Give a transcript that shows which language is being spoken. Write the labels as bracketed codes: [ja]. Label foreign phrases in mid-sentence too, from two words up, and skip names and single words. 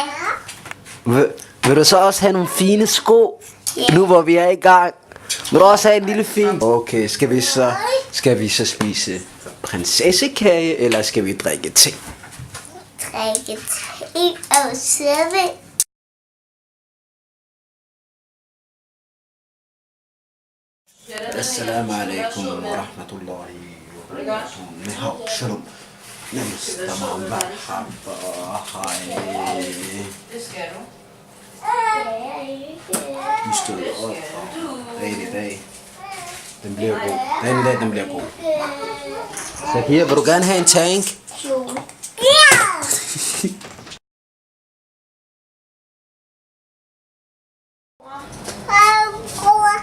[da] Vil du så også have nogle fine sko? Ja. Nu hvor vi er i gang. Vil du også have en lille fin? Okay, skal vi så spise prinsessekage, eller skal vi drikke te? drikke te og sødme. [ar] Assalamu alaikum wa rahmatullahi wa barakatuh. [he] Shalom. Namaste, marhaba, [da] hej. Det skal du. Vi stod op, og dagen i dag, den bliver god. Dagen i dag, den bliver god. Så her, vil du gerne have en tank? Kjole. Ja! Bror.